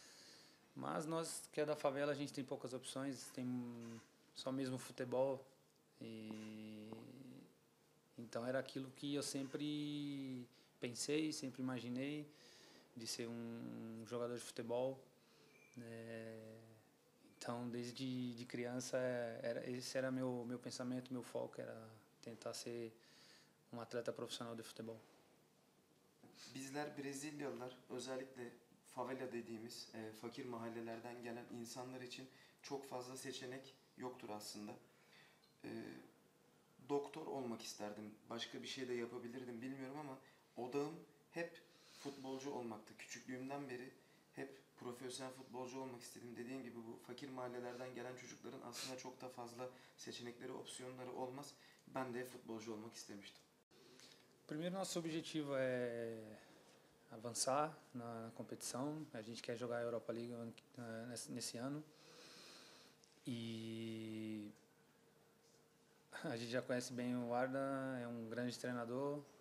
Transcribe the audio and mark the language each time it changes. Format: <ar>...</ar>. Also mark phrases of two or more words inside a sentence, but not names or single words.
<pt>Mas nós que é da favela, a gente tem poucas opções, tem só mesmo futebol, E então era aquilo que eu sempre pensei, sempre imaginei, de ser um jogador de futebol. Então, desde de criança, esse era meu pensamento, meu foco, era tentar ser um atleta profissional de futebol.</pt> <tr>Bizler Brezilyalılar özellikle favela dediğimiz fakir mahallelerden gelen insanlar için çok fazla seçenek yoktur aslında. E, Doktor olmak isterdim. Başka bir şey de yapabilirdim bilmiyorum ama odağım hep futbolcu olmaktı. Küçüklüğümden beri hep profesyonel futbolcu olmak istedim. Dediğim gibi bu fakir mahallelerden gelen çocukların aslında çok da fazla seçenekleri, opsiyonları olmaz. Ben de futbolcu olmak istemiştim.</tr> <pt>Primeiro, nosso objetivo é avançar na competição. A gente quer jogar a Europa League nesse ano. E a gente já conhece bem o Arda, é um grande treinador.</pt>